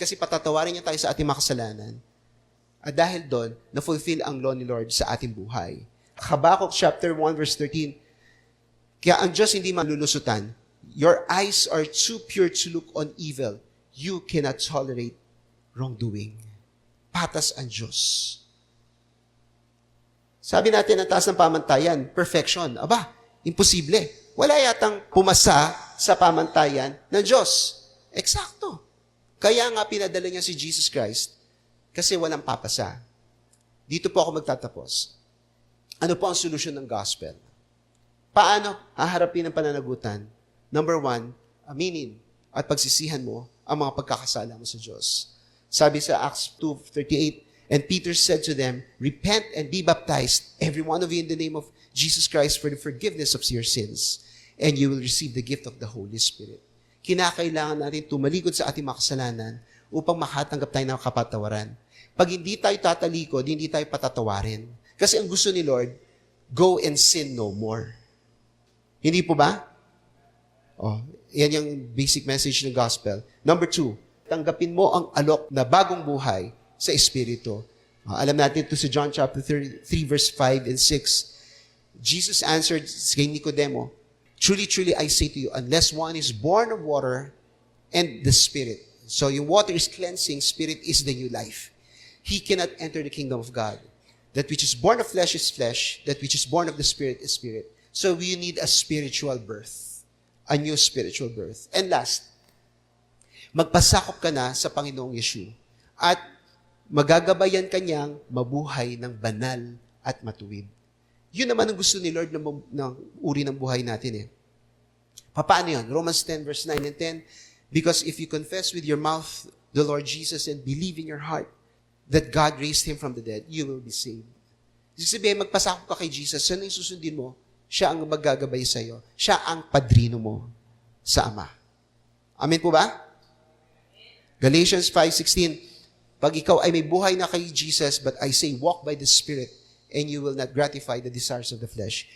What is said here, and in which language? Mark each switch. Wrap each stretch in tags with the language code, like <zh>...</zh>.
<tl>Kasi patatawarin niya tayo sa ating makasalanan. At dahil doon, na-fulfill ang</tl> <en>law</en> <tl>ni Lord sa ating buhay. Habakkuk chapter 1 verse 13, kaya ang Diyos hindi malulusutan.</tl> <en>Your eyes are too pure to look on evil. You cannot tolerate wrongdoing.</en> <tl>Patas ang Diyos. Sabi natin ang taas ng pamantayan, perfection. Aba, imposible. Wala yatang pumasa sa pamantayan ng Diyos. Eksakto. Kaya nga pinadala niya si Jesus Christ kasi walang papasa. Dito po ako magtatapos. Ano po ang solusyon ng gospel? Paano haharapin ang pananagutan? Number 1, aminin at pagsisihan mo ang mga pagkakasala mo sa Diyos. Sabi sa</tl> <en>Acts 2:38, and Peter said to them, repent and be baptized, every one of you in the name of Jesus Christ for the forgiveness of your sins, and you will receive the gift of the Holy Spirit.</en> <tl>Kinakailangan natin tumalikod sa ating mga kasalanan upang makatanggap tayo ng kapatawaran. Pag hindi tayo tatalikod, hindi tayo patatawarin. Kasi ang gusto ni Lord,</tl> <en>go and sin no more.</en> <tl>Hindi po ba? Yan yung basic message ng gospel. Number 2, tanggapin mo ang alok na bagong buhay sa Espiritu. Alam natin ito sa John chapter 3 verse 5 and 6.</tl> <en>Jesus answered</en> <tl>kay Nicodemo,</tl> <en>truly, truly, I say to you, unless one is born of water and the Spirit. So</en> <tl>yung</tl> <en>water is cleansing, Spirit is the new life. He cannot enter the kingdom of God. That which is born of flesh is flesh. That which is born of the Spirit is spirit. So we need a spiritual birth. A new spiritual birth. And last,</en> <tl>magpasakop ka na sa Panginoong Yeshua. At magagabayan kanyang mabuhay ng banal at matuwid. Yun naman ang gusto ni Lord ng uri ng buhay natin eh. Paano yun?</tl> <en>Romans 10 verse 9 and 10, because if you confess with your mouth the Lord Jesus and believe in your heart that God raised Him from the dead, you will be saved.</en> <tl>Ibig sabihin, magpasakop ka kay Jesus, saan yung susundin mo? Siya ang maggagabay sa iyo. Siya ang padrino mo sa Ama. Amen po ba?</tl> <en>Galatians 5:16,</en> <tl>pag ikaw ay may buhay na kay Jesus,</tl> <en>but I say, walk by the Spirit, and you will not gratify the desires of the flesh.</en>